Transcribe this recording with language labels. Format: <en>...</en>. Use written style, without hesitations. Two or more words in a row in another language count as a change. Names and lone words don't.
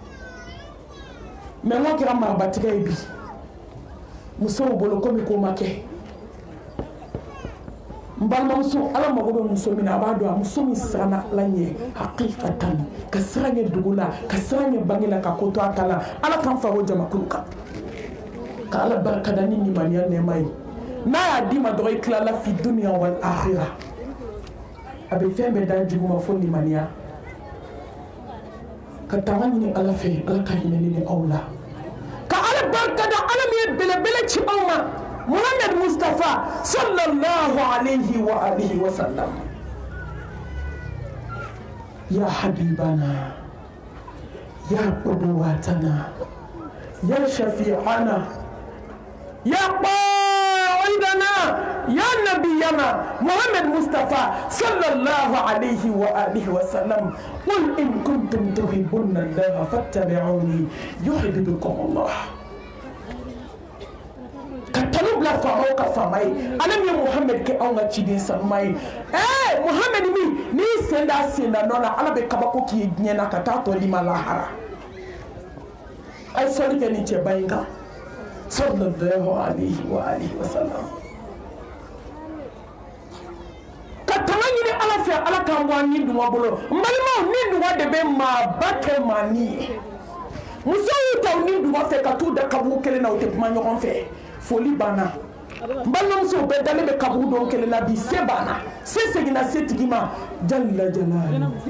<bm>mɛ n ka kɛra marabatigɛ ye bi musow bolo komi ko ma kɛ n balimamuso ala mago bɛ muso min na a b'a dɔn a muso min siranna ala ɲɛ hakikatan ka siran ɲɛ dugu la ka siran ɲɛ bange la ka ko to a ta la ala k'an fara o jamakulu kan ka ala barikada ni limaniya nɛɛma ye n'a y'a d'i ma dɔrɔn i tilala fi dunuya</bm> <ar>والآخرة</ar> <bm>a bɛ fɛn bɛɛ da jugu ma fo limaniya ka tanga ɲini ala fɛ ala ka hinɛ ni aw la ka ala barikada ala min ye belebele ci aw ma Muhammad Mustafa</bm> <ar>صلى الله عليه وآله وسلم يا حبيبنا يا قدوتنا يا شافعنا يا قائدنا يا نبينا محمد مصطفى صلى الله عليه وآله وسلم قل إن كنتم تحبون الله فاتبعوني يحببكم الله</ar> <bm>katanu bila faamaw ka faama ye ala min ye Muhammad kɛ anw ka ciden sanuma ye Muhammad min n'i senda nɔ la ala bɛ kabako k'i ye diɲɛ na ka taa tɔ di ma lahara a ye sɔli kɛ nin cɛba in kan</bm> <ar>صلى الله عليه وآله وسلم</ar> <bm>ka tanga ɲini ala fɛ ala k'an bɔ an ni dungɔ bolo n balimaw ni dungɔ de bɛ maaba kɛ maa ni ye musow y'u ta u ni dungɔ fɛ ka t'u da kaburu kelen na u tɛ kuma ɲɔgɔn fɛ foli banna n balimamusow bɛɛ dalen bɛ kaburu dɔn kelen na bi se banna se seginna se tigi ma jalila jalali</bm>